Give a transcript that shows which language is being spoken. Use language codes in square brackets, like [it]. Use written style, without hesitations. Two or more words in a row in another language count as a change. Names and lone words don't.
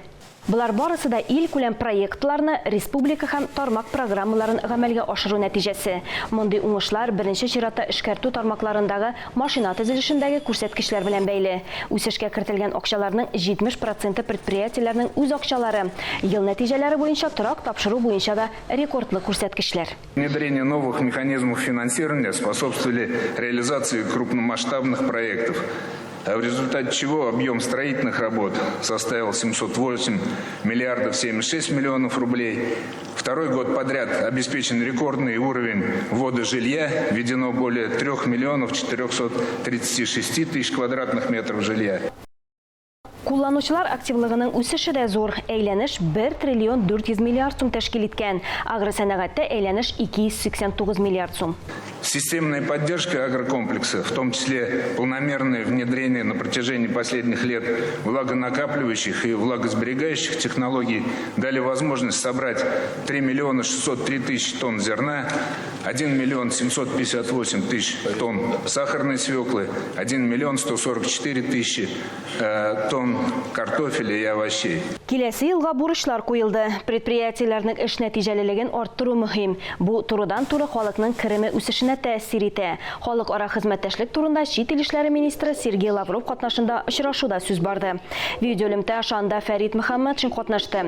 [tt] Булар барысы да ил күләм проектларны, республика һәм тармак программаларын гамәлгә ашыру нәтиҗәсе. Мондый уңышлар беренче чиратта эшкәртү тармакларындагы машина төзелешендәге күрсәткечләр белән бәйле. Үсешкә кертелгән акчаларның 70% предприятиеләрнең үз акчалары. Ел нәтиҗәләре буенча торак тапшыру буенча да рекордлы күрсәткечләр. [ru] Внедрение новых механизмов финансирования способствовали реализации крупномасштабных проектов, в результате чего объем строительных работ составил 708 миллиардов 76 миллионов рублей. Второй год подряд обеспечен рекордный уровень ввода жилья, введено более 3 миллионов 436 тысяч квадратных метров жилья. [tt] Кулланучылар активлыгының үсеше дә зур. Әйләнеш 1 триллион 400 миллиард сум тәшкил иткән. Агросәнәгатьтә әйләнеш 289 миллиард сум. [ru] Системная поддержка агрокомплекса, в том числе полномерное внедрение на протяжении последних лет влагонакапливающих и влагосберегающих технологий дали возможность собрать 3 миллиона 603 тысячи тонн зерна, 1 миллион 758 тысяч тонн сахарной свеклы, 1 миллион 144 тысячи тонн картофеля и овощей. [tt] Киләсе елга бурычлар куелды. Предприятиеләрнең эш нәтиҗәлелеген арттыру мөһим. Бу турыдан-туры халыкның кереме үсешенә тәэсир итә. Халыкара хезмәттәшлек турында чит ил эшләре министры Сергей Лавров катнашында очрашуда сүз барды. Видеолемтә ошанда Фәрит Мөхәммәтшин катнашты.